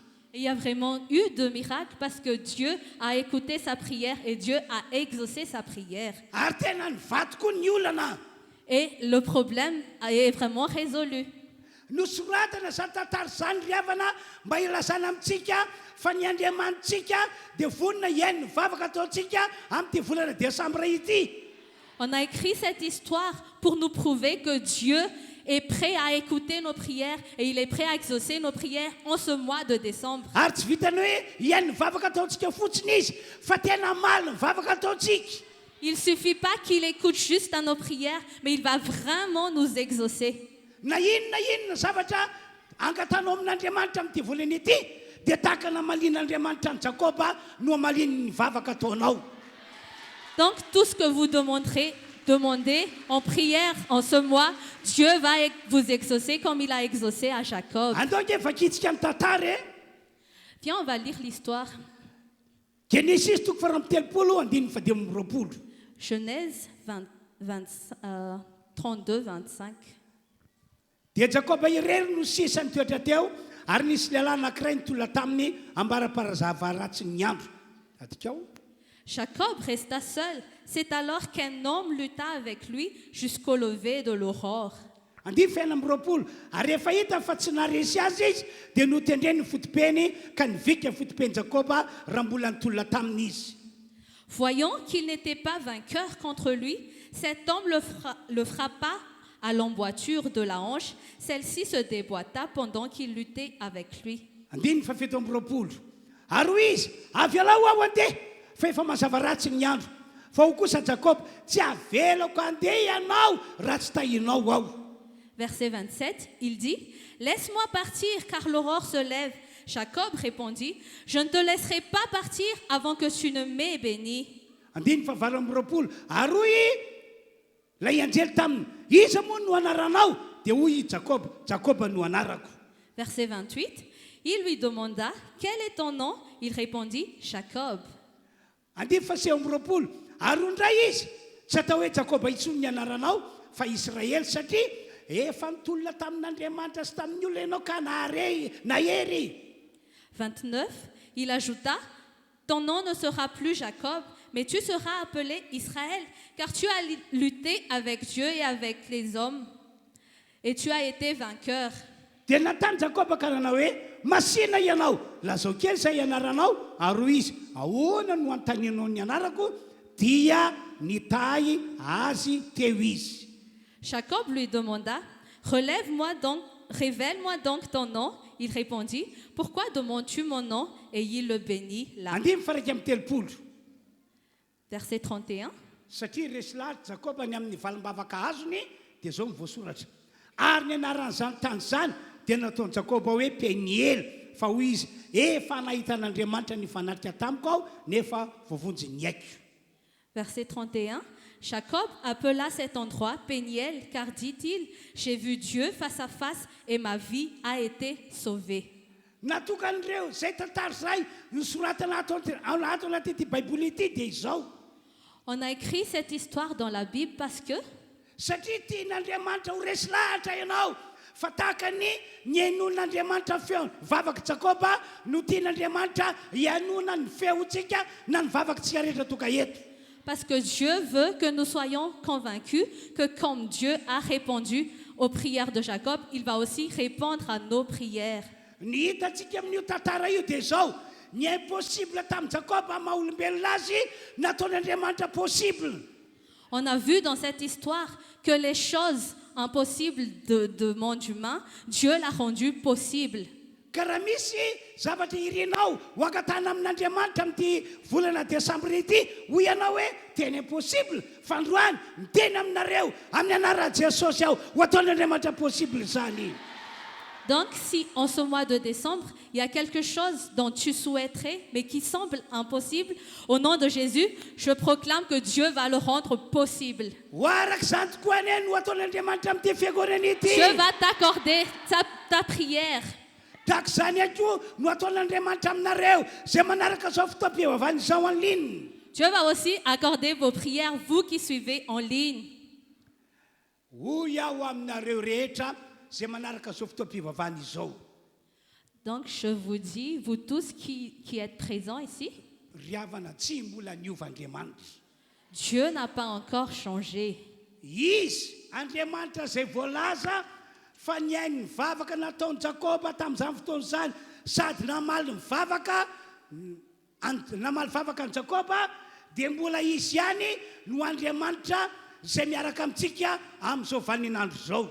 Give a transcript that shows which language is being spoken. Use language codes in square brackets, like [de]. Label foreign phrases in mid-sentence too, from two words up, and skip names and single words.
[fr] Et il y a vraiment eu de miracles parce que Dieu a écouté sa prière et Dieu a exaucé sa prière. [mg] Ary tena nivaty koa ny olana. [fr] Et le problème est vraiment résolu. [mg] Nosoratana zany tantara zany ry havana mba ilazana amintsika fa ny Andriamanitsika dia vonona iainy ny vavaka ataontsika amin'ity volana Décembre ity. [fr] On a écrit cette histoire pour nous prouver que Dieu est prêt à écouter nos prières et il est prêt à exaucer nos prières en ce mois de décembre. [mg] Ary tsy vitany hoe iainy ny vavaka ataontsika fotsiny izy fa tena maly ny vavaka ataontsika. [fr] Il ne suffit pas qu'il écoute juste à nos prières, mais il va vraiment nous exaucer. [mg] Na inona zavatra angatanao amin'Andriamanitra amin'ity volana ity dia tahaka namalian'Andriamanitra ny Jakoba no amaliny ny vavaka ataonao. [fr] Donc tout ce que vous demandez en prière en ce mois, Dieu va vous exaucer comme il a exaucé à Jacob. [mg] Andao ke vakitsika ny tantara. [fr] Viens, on va lire l'histoire. Genesis 32:20. Genèse 32:25. [mg] Dia Jakoba irery no sisany toetra teo ary nisy lehilahy anankiray nitolona taminy ambaraparazava ratsy ny andro. Atikao. [fr] Jacob resta seul. C'est alors qu'un homme lutta avec lui jusqu'au lever de l'aurore. [mg] Andiy fiaina am'roapolo ary rehefa hita fa tsy naresy azy izy dia notendreny ny fotopeny ka nivika fotopeny Jakoba raha mbola nitolona taminy izy. [fr] Voyant qu'il n'était pas vainqueur contre lui, cet homme le frappa à l'emboîture de la hanche. Celle-ci se déboîta pendant qu'il luttait avec lui. [mg] Andiny fa fito am'roapolo. Ary hoy izy avy alao aho andeha fa efa mazava ratsy ny andro. Fa ho kosa Jakob tsy avelako andeha ianao raha tsy tahinao aho. [fr] Verset 27, il dit, « Laisse-moi partir car l'aurore se lève. » Jacob répondit, « Je ne te laisserai pas partir avant que tu ne m'aies béni. » [mg] Andiny fa valo am'roapolo. Ary hoy lay anjely taminy, iza moa no anaranao? Dia hoy Jakob no anarako. [fr] Verset 28, il lui demanda, « Quel est ton nom ?» Il répondit, « Jacob. » [mg] Andiny fa seo am'roapolo. Ary indray izy tsy atao hoe Jakoba intsony ny anaranao fa Israely satria efa mitolona tamin'Andriamanitra sy tamin'ny olona ianao ka nahery. [fr] 29, il ajouta, ton nom ne sera plus Jacob, mais tu seras appelé Israël, car tu as lutté avec Dieu et avec les hommes, et tu as été vainqueur. [mg] Dia natany Jakoba ka nanao hoe masina ianao, lazao kely izay anaranao, ary izy ahoana no anontanianao ny anarako, dia nitahy azy teo izy. [fr] Jacob lui demanda, révèle-moi donc ton nom. Il répondit, pourquoi demandes-tu mon nom? Et il le bénit là. [mg] Andimy faraika amin'ny telopolo. [fr] Verset 31. [mg] Satria resy lahatra Jakoba ny amin'ny valim-bavaka azony, dia zao mivoasoratra. Ary ny anaran'izany tany izany dia nataony Jakoba hoe Peniel, fa hoy izy efa nahita an'Andriamanitra ny fanatrika tamiko aho, nefa voavonjy ny aiko. [fr] Verset 31. Jacob appela cet endroit Péniel, car dit-il, j'ai vu Dieu face à face et ma vie a été sauvée. [mg] Natokan'ireo zay tantara zay nosoratana ato anaty Baiboly ity dia izao. [fr] On a écrit cette histoire dans la Bible parce que [mg] Satria tian'Andriamanitra ho resy lahatra ianao, fa tahaka ny hainoan'Andriamanitra feo vavaka Jakoba no tian'Andriamanitra hianona ny feontsika na ny vavakantsika rehetra toka eto. [fr] Parce que Dieu veut que nous soyons convaincus que comme Dieu a répondu aux prières de Jacob, il va aussi répondre à nos prières. [mg] Ny hitantsika amin'io tantara io dia zao, ny impossible tamin'ny Jakoba maha-olombelona azy nataon'Andriamanitra possible. [fr] On a vu dans cette histoire que les choses impossibles de monde humain, Dieu l'a rendu possible. [mg] Ka raha misy zavatra irinao ho ankatana amin'Andriamanitra amin'ity volana Desambra ity, hoy ianao hoe tena impossible, fa androany miteny aminareo amin'ny anaran'i Jesosy aho ho ataon'Andriamanitra possible izany. [fr] Donc, si en ce mois de décembre, il y a quelque chose dont tu souhaiterais, mais qui semble impossible, au nom de Jésus, je proclame que Dieu va le rendre possible. [mg] Ho arak'izany tokoa anie no ataon'Andriamanitra amin'ity fiangonana ity. [fr] Dieu va t'accorder ta prière. [mg] Tahaka izany akoa no ataon'Andriamanitra aminareo zay manaraka izao fotoam-pivavahana izao [fr] en ligne. Dieu va aussi accorder vos prières, vous qui suivez en ligne. [mg] Hoy aho aminareo rehetra zay manaraka izao fotoam-pivavahana izao. [fr] Donc, je vous dis, vous tous qui êtes présents ici, [mg] Ry havana tsy mbola niova-Andriamanitra. [fr] Dieu n'a pas encore changé. [mg] Izy Andriamanitra zay voalaza fa niainy mivavaka nataony Jakoba tamin'izany fotoana izany, sady namaly mivavaka ny Jakoba, dia mbola izy ihany no Andriamanitra zay miaraka amintsika amin'izao vaninandro zao.